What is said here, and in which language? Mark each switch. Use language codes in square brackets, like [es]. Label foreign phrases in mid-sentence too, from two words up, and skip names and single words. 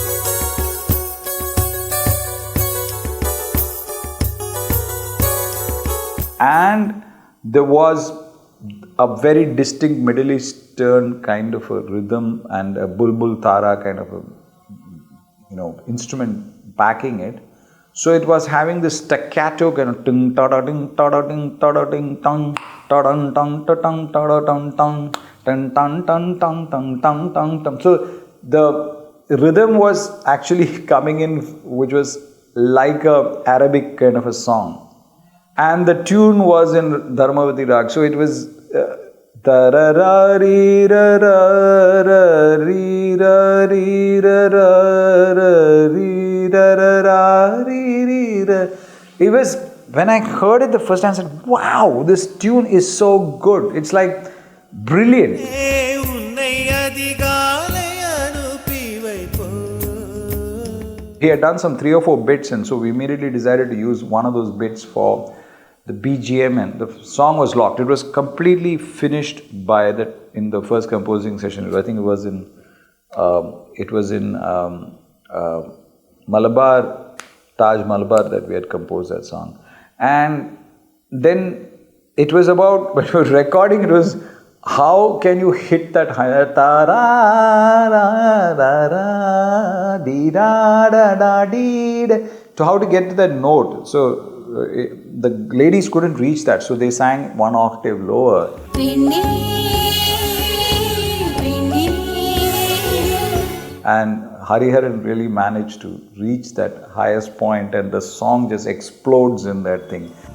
[en] And there was a very distinct Middle Eastern kind of a rhythm and a bulbul tara kind of a instrument backing it. So it was having this staccato kind of ting ta da ting ta da ting ta da ting tong ta dun tong ta tong ta da tong tong tan tan tan tong tong tong tong tong. So the rhythm was actually coming in, which was like a Arabic kind of a song, and the tune was in Dharmavati Rag. So it was ta ra ra ri ra ra ra ri ra ri ra ra ra ri ra ra ra ri ri ra. It was, when I heard it the first time, I said, wow, this tune is so good. It's like brilliant. He had done some 3 or 4 bits, and so we immediately decided to use one of those bits for the BGM, and the song was locked. It was completely finished in the first composing session. I think it was in Malabar, Taj Malabar, that we had composed that song. And then it was about, when we were recording, it was how can you hit that higher ta ra ra ra ra dee da da da dee da, to how to get to that note. So the ladies couldn't reach that, so they sang 1 octave lower. And Hariharan really managed to reach that highest point, and the song just explodes in that thing.